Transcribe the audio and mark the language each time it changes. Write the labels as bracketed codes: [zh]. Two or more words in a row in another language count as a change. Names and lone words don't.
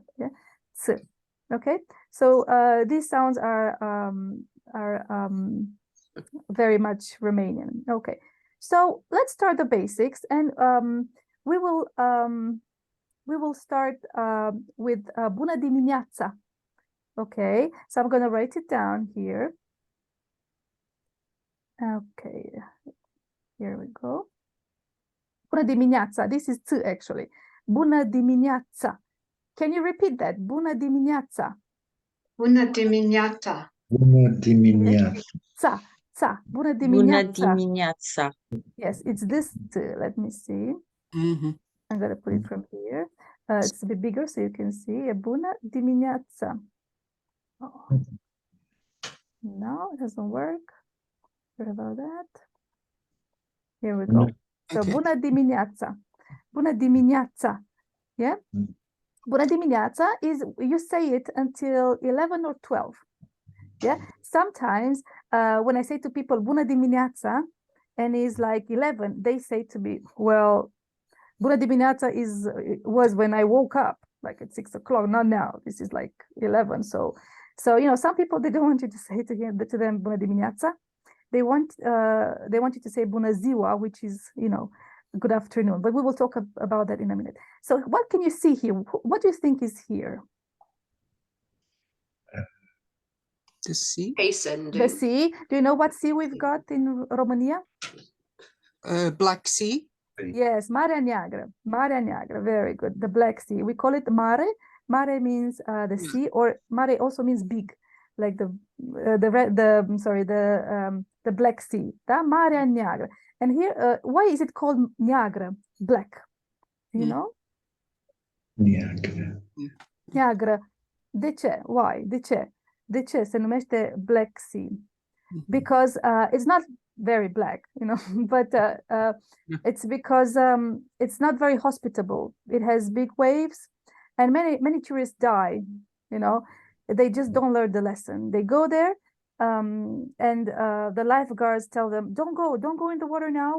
[en] Yeah, s. Okay, so these sounds are very much Romanian. Okay, so let's start the basics, and we will start with [ro] bună dimineața. [en] Okay, so I'm gonna write it down here. Okay, here we go. [ro] Bună dimineața. [en] This is two actually. [ro] Bună dimineața. [en] Can you repeat that? [ro] Bună dimineața. Bună dimineața. Bună dimineața. Bună Bună dimineața. dimineața. [en] Yes, it's this t. Let me see. Mhm. I'm gonna put it from here. It's a bit bigger so you can see. [ro] Bună dimineața. [en] Oh. No, it doesn't work. Sorry about that. Here we go. So Okay. [ro] bună dimineața. Bună dimineața. [en] Yeah? [ro] Bună dimineața [en] is, you say it until 11 or 12. Yeah? Sometimes when I say to people [ro] bună dimineața [en] and it's like 11, they say to me, well, [ro] bună dimineața [en] was when I woke up, like at 6 o'clock, not now. This is like 11. So you know, some people, they don't want you to say to them [ro] bună dimineața. [en] They want you to say [ro] bună ziua, [en] which is, you know, good afternoon. But we will talk about that in a minute. So what can you see here? What do you think is here? The sea. Ascending. The sea. Do you know what sea we've got in Romania? Black Sea. Yes, [ro] Marea Neagră. Marea Neagră. [en] Very good. The Black Sea. We call it mare. Mare means the sea, or mare also means big, like the Black Sea. [ro] Da? Marea Neagră. [en] And here, why is it called Neagră? Black. Do you know? Neagră. [ro] De ce? Why? De ce? De ce se numește [en] Black Sea? Because it's not very black, you know, but it's because it's not very hospitable. It has big waves, and many tourists die. You know, they just don't learn the lesson. They go there, and the lifeguards tell them, "Don't go in the water now.